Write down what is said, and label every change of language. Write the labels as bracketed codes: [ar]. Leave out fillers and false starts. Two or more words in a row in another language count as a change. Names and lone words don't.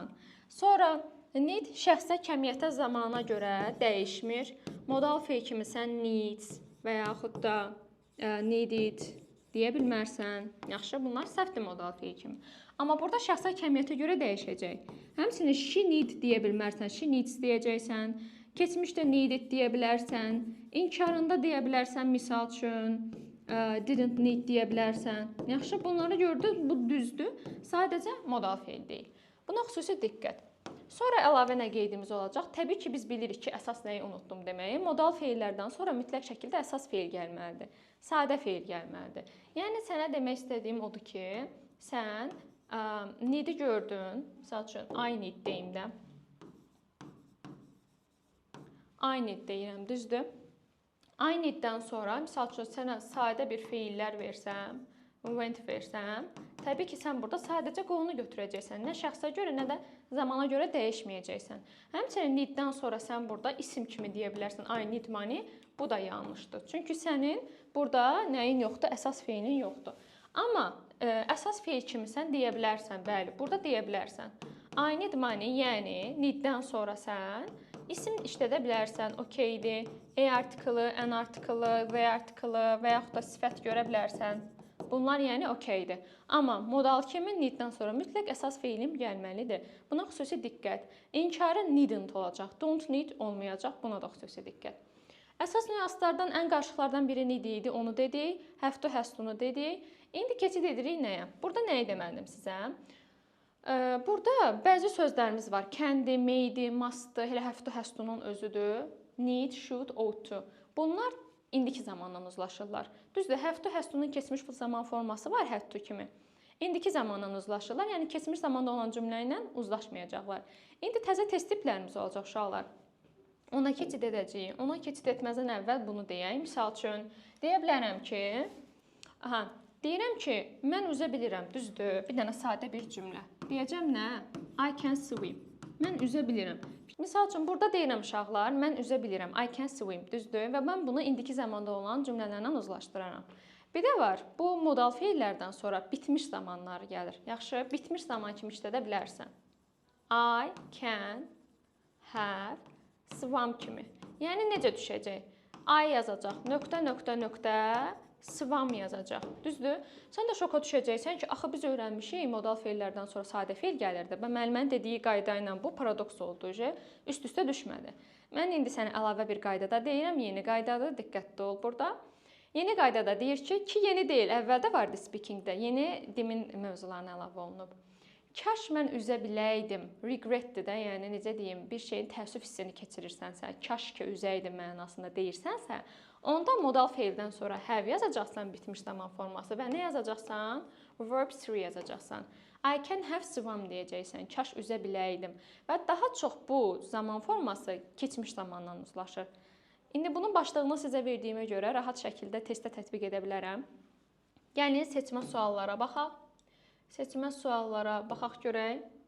[az] Sonra need şəxsə, kəmiyyətə, zamana görə dəyişmir. Modal feil kimi sən needs və yaxud da needed deyə bilmərsən. Yaxşı, bunlar səhvdir modal feil kimi. Amma burada şəxsə, kəmiyyətə görə dəyişəcək. Həmçinin [en] she need [az] deyə bilmərsən, [en] she needs [az] deyəcəksən. Keçmişdə needed deyə bilərsən. İnkarında deyə bilərsən, misal üçün. [en] didn't need [az] deyə bilərsən. Yaxşı, bunları gördük, bu düzdür. Sadəcə modal feil deyil. Buna xüsusi diqqət. Sonra əlavə nə qeydimiz olacaq? Təbii ki, biz bilirik ki, əsas nəyi unutdum deməyi. Modal feillərdən sonra mütləq şəkildə əsas feil gəlməlidir. Sadə feil gəlməlidir. Yəni sənə demək istədiyim odur ki, sən need-i gördün. Məsəl üçün [en] I need [az] deyim də. [en] I need [az] deyirəm, düzdür? [en] I need- [az] dən sonra, misal üçün, sənə sadə bir feillər versəm, went versəm, təbii ki, sən burada sadəcə qolunu götürəcəksən. Nə şəxsə görə, nə də zamana görə dəyişməyəcəksən. Həmçinin need-dən sonra sən burada isim kimi deyə bilərsən, [en] I need money, [az] bu da yanlışdır. Çünki sənin burada nəyin yoxdur? Əsas feilin yoxdur. Amma əsas feil kimi sən deyə bilərsən, bəli, burada deyə bilərsən. [en] I need money, [az] yəni need-dən sonra sən isim işlədə bilərsən, okeydir, artiklı, an artiklı, the artiklı və yaxud da sifət görə bilərsən. Bunlar yəni okeydir. Amma modal kimi need-dən sonra mütləq əsas feilim gəlməlidir. Buna xüsusi diqqət. İnkarı needn't olacaq, [en] don't need [az] olmayacaq, buna da xüsusi diqqət. Əsas nüanslardan ən qarşılıqlardan biri need idi, onu dedik, [en] have to, has to- [az] nu dedik. İndi keçid edirik nəyə? Burada nəyi deməlidim sizə? Burada bəzi sözlərimiz var. Can-di, may-di, must-dı, elə [en] have to, has to- [az] nun özüdür. [en] Need, should, ought to. [az] Bunlar indiki zamandan uzlaşırlar. Düzdür, [en] have to, has to- [az] nun keçmiş zaman forması var, [en] had to [az] kimi. İndiki zamandan uzlaşırlar, yəni keçmiş zamanda olan cümlə ilə uzlaşmayacaqlar. İndi təzə test tiplərimiz olacaq uşaqlar. Ona keçid edəcəyik. Ona keçid etməzdən əvvəl bunu deyək. Misal üçün, deyə bilərəm ki, deyirəm ki, mən üzə bilirəm, düzdür, bir dənə sadə bir cümlə. Deyəcəm nə? [en] I can swim. [az] Mən üzə bilirəm. Misal üçün, burada deyirəm uşaqlar, mən üzə bilirəm, [en] I can swim, [az] düzdür və mən bunu indiki zamanda olan cümlələrlə uzlaşdıraram. Bir də var, bu modal feillərdən sonra bitmiş zamanları gəlir. Yaxşı, bitmiş zaman kimi işlədə bilərsən. [en] I can have swam [az] kimi. Yəni, necə düşəcək? I yazacaq, nöqtə, nöqtə, nöqtə, swam yazacaq. Düzdür? Sən də şoka düşəcəksən ki, axı biz öyrənmişik, modal feillərdən sonra sadə feil gəlirdi. Və müəllimənin dediyi qayda ilə bu paradoks oldu, üst-üstə düşmədi. Mən indi sənə əlavə bir qaydada deyirəm, yeni qaydadır, diqqətli ol burada. Yeni qaydada deyir ki, yeni deyil, əvvəldə vardı speakingdə, yeni dimin mövzularına əlavə olunub. Kaş mən üzə biləydim, regretdir də, yəni necə deyim, bir şeyin təəssüf hissini keçirirsənsə, kaş ki üzəydim mənasında deyirsənsə, onda modal feildən sonra have yazacaqsan bitmiş zaman forması və nə yazacaqsan? Verb 3 yazacaqsan. [en] I can have swam [az] deyəcəksən, kaş üzə biləydim. Və daha çox bu zaman forması keçmiş zamandan uzlaşır. İndi bunun başlığını sizə verdiyimə görə rahat şəkildə testdə tətbiq edə bilərəm. Gəlin seçmə suallara baxaq. Seçmə suallara baxaq görək.